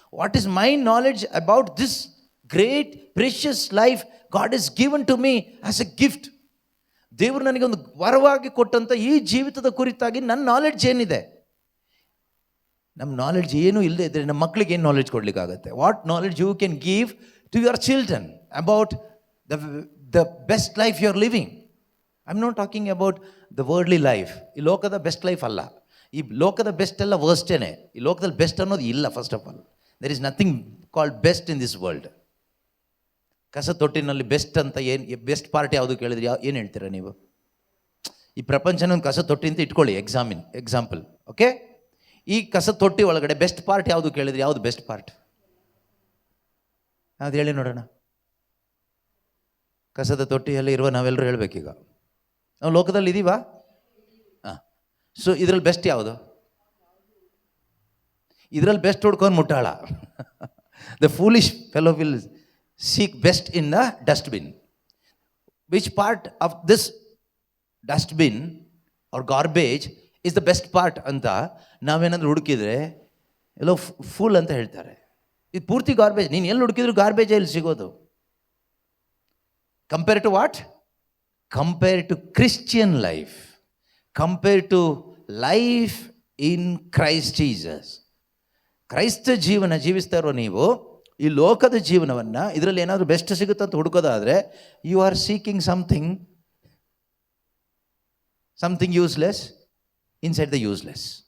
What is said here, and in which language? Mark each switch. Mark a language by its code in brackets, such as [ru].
[en] What is my knowledge about this great precious life God is given to me as a gift? [kn] ದೇವರು ನನಗೆ ಒಂದು ವರವಾಗಿ ಕೊಟ್ಟಂಥ ಈ ಜೀವಿತದ ಕುರಿತಾಗಿ ನನ್ನ ನಾಲೆಡ್ಜ್ ಏನಿದೆ? ನಮ್ಮ ನಾಲೆಡ್ಜ್ ಏನೂ ಇಲ್ಲದೆ ಇದ್ದರೆ ನಮ್ಮ ಮಕ್ಕಳಿಗೆ ಏನು knowledge ಕೊಡಲಿಕ್ಕಾಗತ್ತೆ? [en] What knowledge you can give to your children? about the best life you are living. I'm not talking about the worldly life. [kn] ಈ ಲೋಕದ ಬೆಸ್ಟ್ ಲೈಫ್ ಅಲ್ಲ. ಈ ಲೋಕದ ಬೆಸ್ಟ್ ಎಲ್ಲ ವರ್ಸ್ಟೇನೆ. ಈ ಲೋಕದಲ್ಲಿ ಬೆಸ್ಟ್ ಅನ್ನೋದು ಇಲ್ಲ. [en] First of all, there is nothing called best in this world. [kn] ಕಸ ತೊಟ್ಟಿನಲ್ಲಿ ಬೆಸ್ಟ್ ಅಂತ ಏನು, ಬೆಸ್ಟ್ ಪಾರ್ಟ್ ಯಾವುದು ಕೇಳಿದ್ರೆ ಏನು ಹೇಳ್ತೀರಾ ನೀವು? ಈ ಪ್ರಪಂಚನ ಒಂದು ಕಸ ತೊಟ್ಟಿ ಅಂತ ಇಟ್ಕೊಳ್ಳಿ, ಎಕ್ಸಾಂಪಲ್. ಓಕೆ, ಈ ಕಸ ತೊಟ್ಟಿ ಒಳಗಡೆ ಬೆಸ್ಟ್ ಪಾರ್ಟ್ ಯಾವುದು ಕೇಳಿದ್ರೆ ಯಾವುದು ಬೆಸ್ಟ್ ಪಾರ್ಟ್? ಅದು ಹೇಳಿ ನೋಡೋಣ. ಕಸದ ತೊಟ್ಟಿಯಲ್ಲಿ ಇರುವ ನಾವೆಲ್ಲರೂ ಹೇಳಬೇಕೀಗ. ನಾವು ಲೋಕದಲ್ಲಿ ಇದ್ದೀವಾ? ಹಾಂ. ಸೊ ಇದರಲ್ಲಿ ಬೆಸ್ಟ್ ಯಾವುದು? ಇದರಲ್ಲಿ ಬೆಸ್ಟ್ ಹುಡ್ಕೊಂಡು ಮುಟ್ಟಾಳ. [en] The foolish fellow will seek best in the dustbin. Which part of this dustbin or garbage is the best part [kn] ಅಂತ ನಾವೇನಾದರೂ ಹುಡುಕಿದ್ರೆ ಎಲ್ಲೋ ಫೂಲ್ ಅಂತ ಹೇಳ್ತಾರೆ. ಇದು ಪೂರ್ತಿ ಗಾರ್ಬೇಜ್. ನೀನು ಎಲ್ಲಿ ಹುಡುಕಿದ್ರು ಗಾರ್ಬೇಜೇ ಇಲ್ಲಿ ಸಿಗೋದು. [en] Compare to what? Compare to Christian life, compare to life in Christ Jesus. [kn] ಕ್ರೈಸ್ತ ಜೀವನ ಜೀವಿಸ್ತಾ ಇರೋ ನೀವು ಈ ಲೋಕದ ಜೀವನವನ್ನು ಇದರಲ್ಲಿ ಏನಾದರೂ ಬೆಸ್ಟ್ ಸಿಗುತ್ತೆ ಅಂತ ಹುಡುಕೋದಾದರೆ [en] You are seeking something useless inside the useless.